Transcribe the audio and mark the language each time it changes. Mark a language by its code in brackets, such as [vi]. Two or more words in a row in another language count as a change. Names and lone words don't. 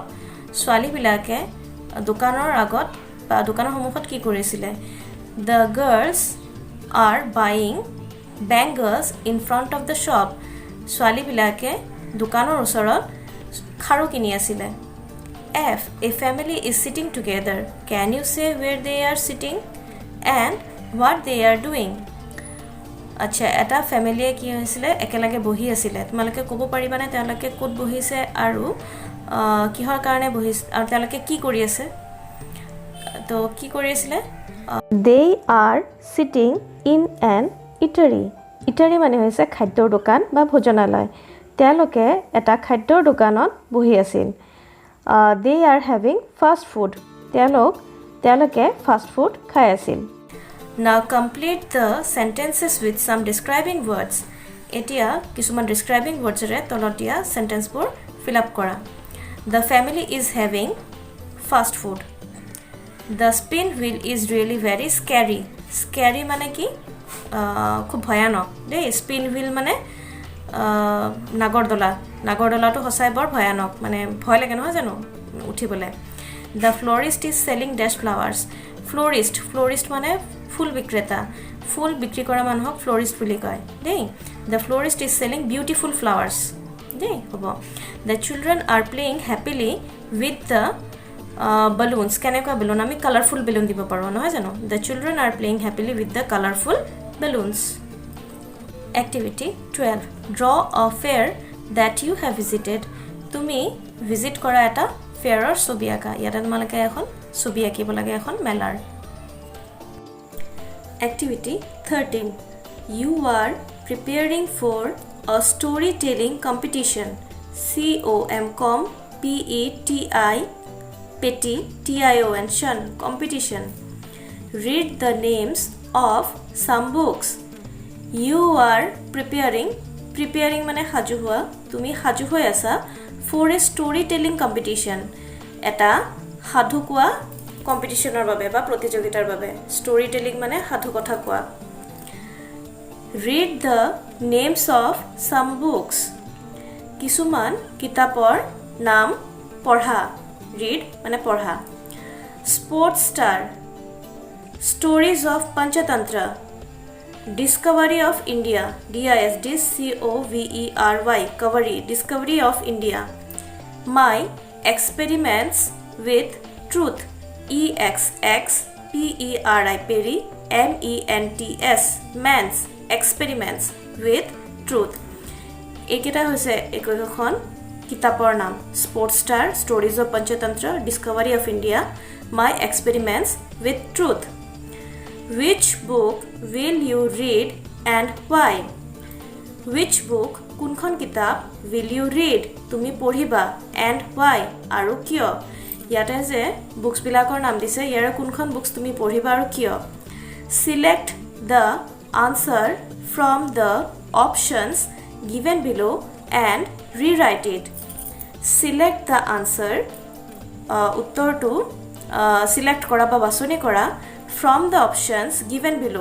[as] ছোৱালীবিলাকে দোকানৰ আগত বা দোকানৰ সন্মুখত কি কৰিছিলে? [en] The girls are buying bangles in front of the shop. [as] ছোৱালীবিলাকে দোকানৰ ওচৰত খাৰু কিনি আছিলে। [en] F. A family is sitting together. Can you say where they are sitting and what they are doing? [as] আচ্ছা, এটা ফেমিলিয়ে কি হৈছিলে? একেলগে বহি আছিলে। তোমালোকে ক'ব পাৰিবানে তেওঁলোকে ক'ত বহিছে আৰু কিহৰ কাৰণে বহিছে আৰু তেওঁলোকে কি কৰি আছে? তো কি কৰি আছিলে? [en] They are sitting in an eatery. [as] Eatery মানে হৈছে খাদ্যৰ দোকান বা ভোজনালয়। তেওঁলোকে এটা খাদ্যৰ দোকানত বহি আছিল। [en] They are having fast food. [as] তেওঁলোকে [en] fast food [as] খাই আছিল। [en] Now complete the sentences with some describing words. [as] এতিয়া কিছুমান [en] describing words [as] ৰে তলত দিয়া sentenceবোৰ [en] fill up [as] কৰা। [en] The family is having fast food. The spin wheel is really very scary. [as] Scary মানে কি? খুব ভয়ানক দেই। [en] spin wheel [as] মানে নাগৰদলাটো সঁচাই বৰ ভয়ানক, মানে ভয় লাগে নহয় জানো উঠিবলৈ। [en] The florist is selling these flowers. [as] ফ্লৰিষ্ট মানে ফুল বিক্ৰেতা। ফুল বিক্ৰী কৰা মানুহক ফ্লৰিষ্ট বুলি কয় দেই। [en] The florist is selling beautiful flowers [as] দেই হ'ব। [en] The children are playing happily with the balloons. [as] কেনেকুৱা বেলুন? আমি [en] colorful balloon [as] দিব পাৰোঁ নহয় জানো? [en] The children are playing happily with the colorful balloons. Activity 12. Draw a fair that you have visited. [as] তুমি ভিজিট কৰা এটা ফেয়াৰৰ ছবি আঁকা। ইয়াতে তোমালোকে এখন ছবি আঁকিব লাগে এখন মেলাৰ। [en] Activity 13. You are preparing for a storytelling competition. COMPETITION competition. Read the names of some books. You are preparing [as] মানে সাজু হোৱা। তুমি সাজু হৈ আছা [en] for a storytelling competition. [as] এটা সাধু কোৱা কম্পিটিশ্যনৰ বাবে বা প্ৰতিযোগিতাৰ বাবে। storytelling মানে সাধু কথা কোৱা। [en] Read the names of some books. [as] কিছুমান কিতাপৰ নাম পঢ়া। read মানে পঢ়া। [en] Sports star. Stories of Panchatantra. Discovery of India, DISCOVERY, Discovery of India. My experiments with truth, EXXPERI, MENTS, MENS, experiments with truth. [as] এইকেইটা হৈছে একোখন কিতাপৰ নাম স্পৰ্টছ ষ্টাৰ, ষ্টৰিজ অফ পঞ্চতন্ত্ৰ, ডিস্কভাৰী অফ ইণ্ডিয়া, মাই এক্সপেৰিমেণ্টছ উইথ ট্ৰুথ. [en] Which book will you read and why? Which book, [as] কোনখন কিতাপ, [en] will you read, [as] তুমি পঢ়িবা, [en] and why, [as] আৰু কিয়. ইয়াতে যে বুকছ বিলাকৰ নাম দিছে, ইয়াৰে কোনখন বুকছ তুমি পঢ়িবা আৰু কিয়. [en] Select the answer from the options given below and rewrite it. Select the answer, [as] উত্তৰটো select কৰা বা বাছনি কৰা [en] from the options given below.